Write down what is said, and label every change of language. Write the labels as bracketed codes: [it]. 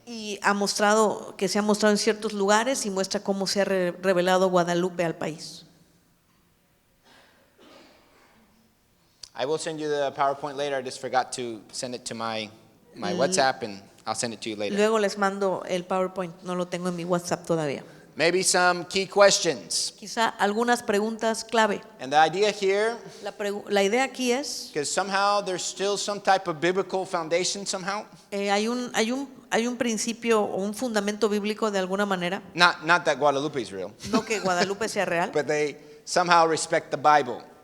[es] y se ha mostrado en ciertos lugares y muestra cómo se ha revelado Guadalupe al país. [en] I will send you the PowerPoint later. I just forgot to send it to my WhatsApp, and I'll send it to you later. [es] Luego les mando el PowerPoint, no lo tengo en mi WhatsApp todavía. [en] Maybe some key questions. [es] Quizá algunas preguntas clave. [en] And the idea here, [es] La idea aquí es, [en] because somehow there's still some type of biblical foundation somehow. [es] hay un principio o un fundamento bíblico de alguna manera, [en] Not that Guadalupe is real, [es] no que Guadalupe sea real, [en] but they somehow respect the Bible.